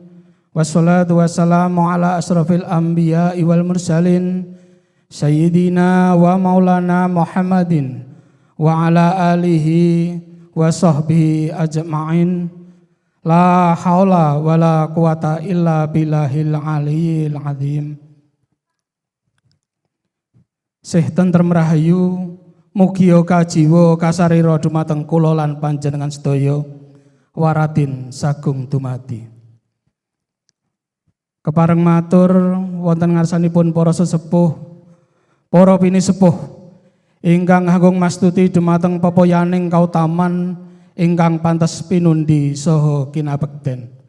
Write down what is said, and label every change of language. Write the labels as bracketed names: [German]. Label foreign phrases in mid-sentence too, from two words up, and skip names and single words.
[Arabic] والصلاة والسلام على أشرف الأنبياء والمرسلين سيدنا ومولانا محمد وعلى آله وصحبه أجمعين. لا حول ولا قوة إلا بالله العلي العظيم. [Javanese] Sih tentrem rahayu, mugia kajiwa kasarira dumateng kula lan panjenengan sedaya waratin sagung dumadi. Kepareng matur wonten ngarsanipun para sesepuh, para pinisepuh ingkang agung mastuti dumateng pepoyaning kautaman ingkang pantes pinundi saha kinabekten.